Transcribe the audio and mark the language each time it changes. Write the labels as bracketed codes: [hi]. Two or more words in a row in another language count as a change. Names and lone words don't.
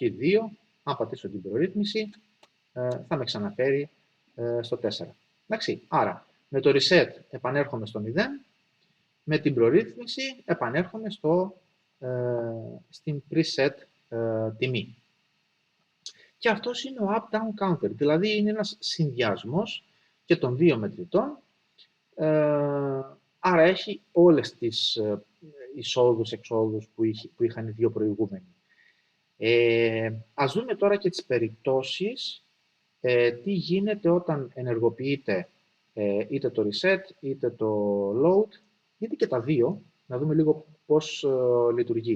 [el] 2, αν πατήσω την προρύθμιση, θα με ξαναφέρει στο 4. Εντάξει. Άρα, με το reset επανέρχομαι στο 0, με την προρύθμιση επανέρχομαι στην preset τιμή. Και αυτός είναι ο [en] up-down counter, [el] δηλαδή είναι ένας συνδυασμός και των δύο μετρητών, άρα έχει όλες τις εισόδους-εξόδους που είχαν οι δύο προηγούμενοι. Ας δούμε τώρα και τις περιπτώσεις, τι γίνεται όταν ενεργοποιείται είτε το reset είτε το load, είτε και τα δύο, να δούμε λίγο πώς λειτουργεί.